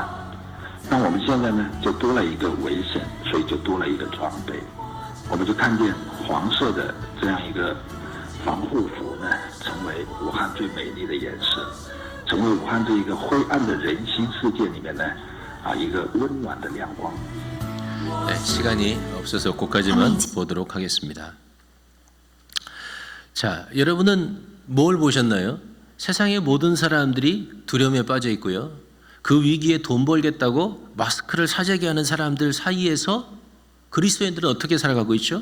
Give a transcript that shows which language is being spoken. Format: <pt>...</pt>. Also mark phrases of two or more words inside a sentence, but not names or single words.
<zh>但我们现在呢，就多了一个危险，所以就多了一个装备。我们就看见黄色的这样一个防护服呢，成为武汉最美丽的颜色，成为武汉这一个灰暗的人心世界里面呢，一个温暖的亮光。</zh> <ko>네, 시간이 없어서 그까지만 보도록 하겠습니다. 자, 여러분은 뭘 보셨나요? 세상의 모든 사람들이 두려움에 빠져 있고요. 그 위기에 돈 벌겠다고 마스크를 사재기 하는 사람들 사이에서 그리스도인들은 어떻게 살아가고 있죠?</ko>